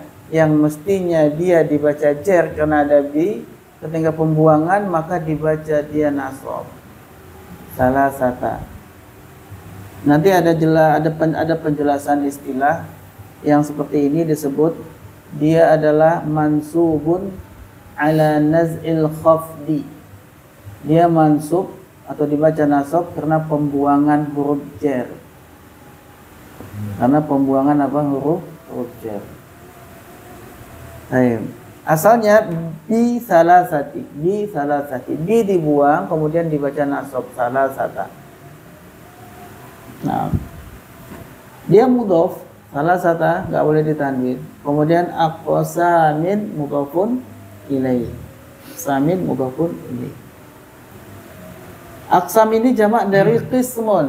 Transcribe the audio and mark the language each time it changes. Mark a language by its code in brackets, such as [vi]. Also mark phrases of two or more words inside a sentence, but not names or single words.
[id] Yang mestinya dia dibaca jar karena ada B, ketika pembuangan maka dibaca dia nasab. Salasata. Nanti ada penjelasan istilah yang seperti ini disebut dia adalah [ar] منصوب على نزع الخافض. [id] Dia mansub atau dibaca nasab karena pembuangan huruf jar. Karena pembuangan apa? Huruf jar. Baik. Asalnya [ar] بثلاثة, [id] bi dibuang kemudian dibaca nasab salasata. Nah, dia [ar] مضاف ثلاثة [id] enggak boleh ditanwin. [ar] Kemudian أقسامٍ مضافٌ إليه. أقسامٍ مضافٌ إليه. [id] Aqsam ini jamak dari qismun.